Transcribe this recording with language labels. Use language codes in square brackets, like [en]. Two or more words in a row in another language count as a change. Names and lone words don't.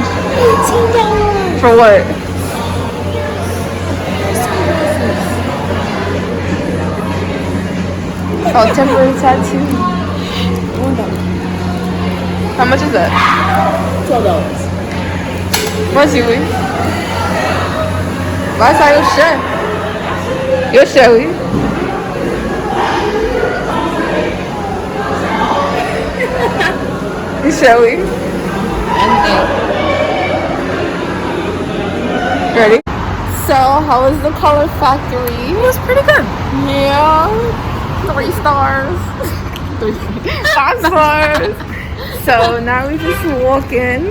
[en] $18. For what? Oh, temporary tattoo. How much is that? $12. [fr] Vas-y, oui. [pt] Vai sair o chão. E o chão, oui. E o chão, [fr] oui. [en] Ready? So, how was the color factory? It was pretty good. Yeah. 3 stars. 5 stars. So now we just walk in.